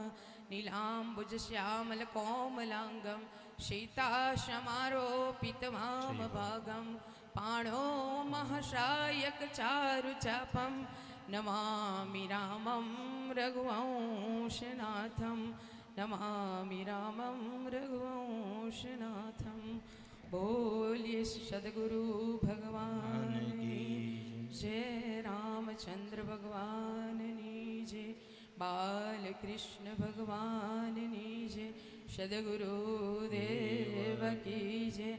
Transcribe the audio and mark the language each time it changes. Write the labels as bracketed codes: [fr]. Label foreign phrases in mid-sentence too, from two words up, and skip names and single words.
[sa] नीलाम्बुजश्यामलकोमलाङ्गं सीताशमारोपितवामभागं पाणो महशायकचारुचापं नमामि रामं रघुवंशनाथं. नमामि रामं रघुवंशनाथं. [hi] बोलिए सदगुरु भगवान की जय. रामचंद्र भगवान जय. बाल कृष्ण भगवान जय. सदगुरु देव की जय.